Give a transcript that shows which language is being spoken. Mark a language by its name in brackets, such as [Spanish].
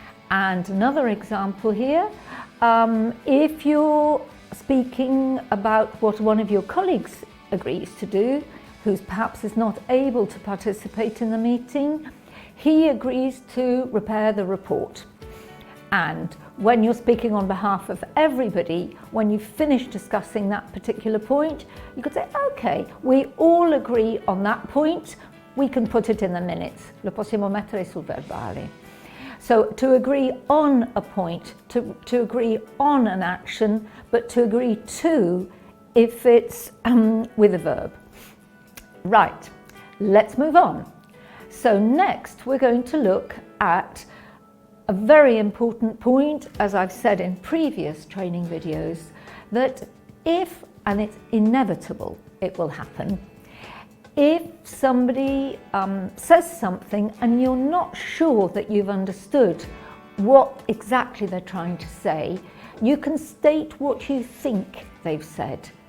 [English] And another example here, if you're speaking about what one of your colleagues agrees to do, who perhaps is not able to participate in the meeting, he agrees to prepare the report. And when you're speaking on behalf of everybody, when you've finished discussing that particular point, you could say, okay, we all agree on that point, we can put it in the minutes. [Italian] Lo possiamo mettere sul verbale. [English] So to agree on a point, to agree on an action, but to agree to if it's with a verb. Right, let's move on. So next we're going to look at a very important point, as I've said in previous training videos, that if, and it's inevitable, it will happen, if somebody says something and you're not sure that you've understood what exactly they're trying to say, you can state what you think they've said.